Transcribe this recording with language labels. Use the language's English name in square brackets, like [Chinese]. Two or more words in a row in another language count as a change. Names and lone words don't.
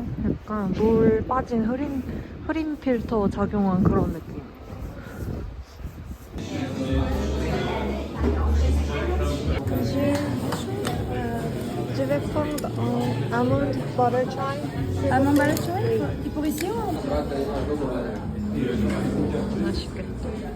[Korean] 약간 물 빠진 흐린 필터 작용한 그런 느낌. [French] Je vais prendre un [English] almond butter chai. Almond butter chai? [French] C'est pour ici ou? [Korean] 맛있겠다.